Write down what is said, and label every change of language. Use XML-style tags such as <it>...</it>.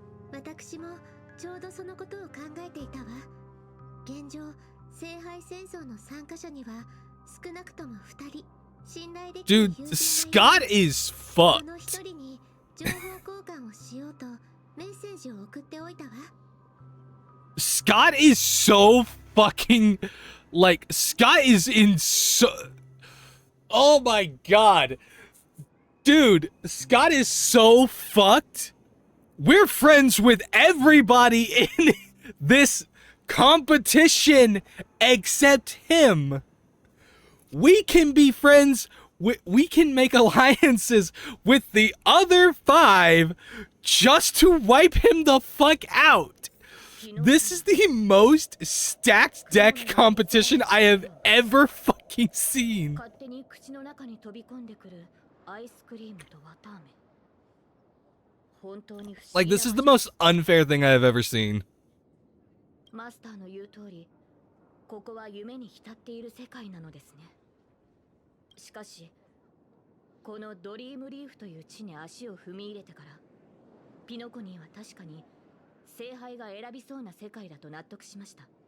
<ja>私もちょうどそのことを考えていたわ。現状、聖杯戦争の参加者には少なくとも2人信頼できる</ja> <en>Dude, Scott is fucked.</en> <ja>その1人に情報交換をしようとメッセージを送っておいたわ。</ja> <en>Scott is so fucking like Scott is in so oh my god. Dude, Scott is so fucked. We're friends with everybody in this competition except him. We can be friends we can make alliances with the other 5 just to wipe him the fuck out. This is the most stacked deck competition I have ever fucking seen.</en> <ja>勝手に口の中に飛び込んでくるアイスクリームと綿あめ。本当に不思</ja> <en>Like,</en> <ja>議</ja> <en>this is the most unfair thing I have ever seen.</en> <ja>マスターの言う通り、ここは夢に浸っている世界なのですね。しかし、このドリームリーフという地に足を踏み入れてから、ピノコニーは確かに聖杯が選びそうな世界だと納得しました。</ja>